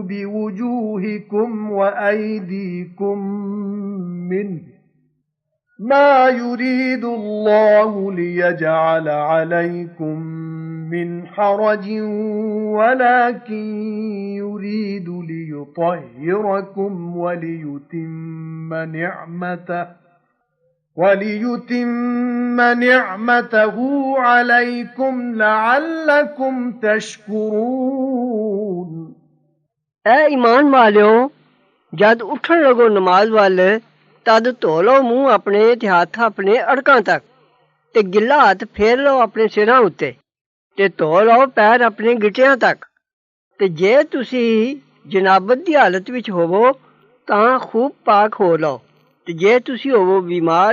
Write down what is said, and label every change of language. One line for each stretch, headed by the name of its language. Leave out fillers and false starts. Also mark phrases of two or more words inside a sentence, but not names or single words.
Arabic: بِوُجُوهِكُمْ وَأَيْدِيكُم مِّنْهُ ما يريد الله ليجعل عليكم من حرج ولكن يريد ليطهركم وليتم نعمته عليكم لعلكم تشكرون
Punjabi: ਐ ਈਮਾਨ ਵਾਲਿਓ ਜਦ ਉੱਠਣ ਲੱਗੋ ਨਮਾਜ਼ ਵੱਲ ਤਦ ਧੋ ਲਓ ਮੂੰਹ ਆਪਣੇ ਤੇ ਹੱਥ ਆਪਣੇ ਅੜਕਾਂ ਤੱਕ ਤੇ ਗਿੱਲਾ ਹੱਥ ਫੇਰ ਲਓ ਆਪਣੇ ਸਿਰਾਂ ਉੱਤੇ ਤੇ ਧੋ ਲਓ ਪੈਰ ਆਪਣੇ ਗਿੱਟਿਆਂ ਤੱਕ ਤੇ ਜੇ ਤੁਸੀਂ ਜਨਾਬਤ ਦੀ ਹਾਲਤ ਵਿੱਚ ਹੋਵੋ ਤਾਂ ਖੂਬ ਪਾਕ ਹੋ ਲਓ ਤੇ ਜੇ ਤੁਸੀਂ ਹੋਵੋ ਬਿਮਾਰ